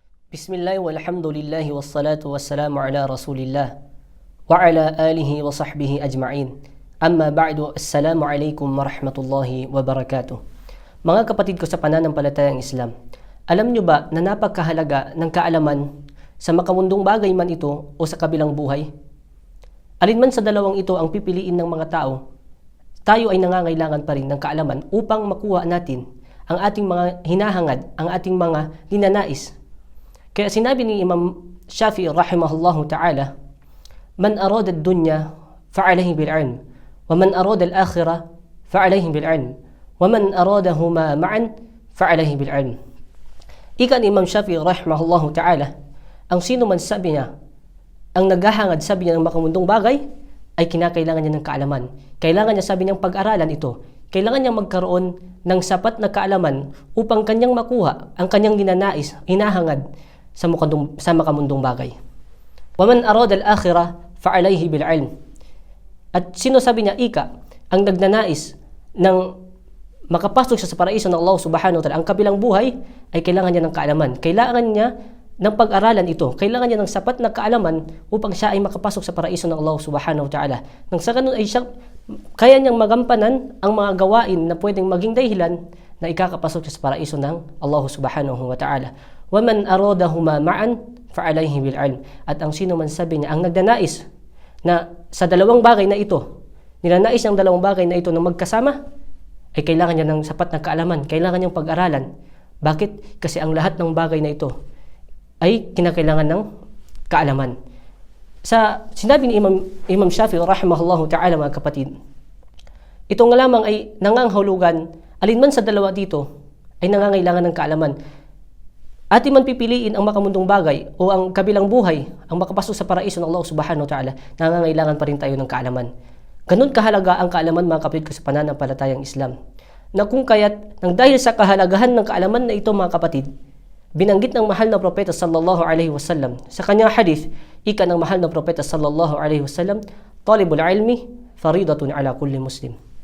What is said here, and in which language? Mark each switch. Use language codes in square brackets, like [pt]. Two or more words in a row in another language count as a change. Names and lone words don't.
[ar] بسم الله والحمد لله والصلاة والسلام على رسول الله وعلى آله وصحبه أجمعين. أما بعد، السلام عليكم ورحمة الله وبركاته. [tl] Mga kapatid ko sa pananampalatayang Islam, alam nyo ba na napakahalaga ng kaalaman sa makamundong bagay man ito o sa kabilang buhay? Alinman sa dalawang ito ang pipiliin ng mga tao, tayo ay nangangailangan pa rin ng kaalaman upang makuha natin ang ating mga hinahangad, ang ating mga ninanais. Kaya sinabi ni [ar] Imam Shafi'i رحمه الله تعالى, "من أراد الدنيا فعليه بالعلم، ومن أراد الآخرة فعليه بالعلم، ومن أرادهما معا فعليه بالعلم." [tl] Ika ni Imam Shafi'i [ar] رحمه الله تعالى, [tl] ang sino man sabi niya, ang naghahangad sabi niya ng makamundong bagay, ay kinakailangan niya ng kaalaman. Kailangan niya sabi niyang pag-aralan ito. Kailangan niyang magkaroon ng sapat na kaalaman upang kanyang makuha ang kanyang ninanais, hinahangad sa makamundong bagay. [ar] وَمَنْ أَرَادَ الْآخِرَةَ فَعَلَيْهِ بِالْعِلْمِ. [tl] At sino sabi niya, ika, ang nagnanais ng makapasok siya sa paraiso ng Allah [ar] سبحانه وتعالى, [tl] ang kabilang buhay, ay kailangan niya ng kaalaman. Kailangan niya ng pag-aralan ito. Kailangan niya ng sapat na kaalaman upang siya ay makapasok sa paraiso ng Allah [ar] سبحانه وتعالى. [tl] Nang sa ganun ay siya, kaya niyang magampanan ang mga gawain na pwedeng maging dahilan na ikakapasok siya sa paraiso ng Allah [ar] سبحانه وتعالى. وَمَنْ أَرَادَهُمَا مَعًا فَعَلَيْهِ بِالْعِلْمِ. [tl] At ang sino man sabi niya, ang nagnanais na sa dalawang bagay na ito, ninanais ng dalawang bagay na ito na magkasama, ay kailangan niya ng sapat na kaalaman, kailangan niyang pag-aralan. Bakit? Kasi ang lahat ng bagay na ito ay kinakailangan ng kaalaman. Sa sinabi ni Imam Shafi'i [ar] رحمه الله تعالى, [tl] mga kapatid, ito nga lamang ay nangangahulugan, alinman sa dalawa dito ay nangangailangan ng kaalaman. Atin man pipiliin ang makamundong bagay o ang kabilang buhay, ang makapasok sa paraiso ng Allah [ar] سبحانه وتعالى, [tl] nangangailangan pa rin tayo ng kaalaman. Ganun kahalaga ang kaalaman, mga kapatid ko sa pananampalatayang Islam, na kung kaya't nang dahil sa kahalagahan ng kaalaman na ito, mga kapatid, binanggit ng mahal na propeta [ar] صلى الله عليه وسلم [tl] sa kanyang hadith, ika ng mahal na propeta [ar] صلى الله عليه وسلم, "طلب العلم فريضة على كل مسلم."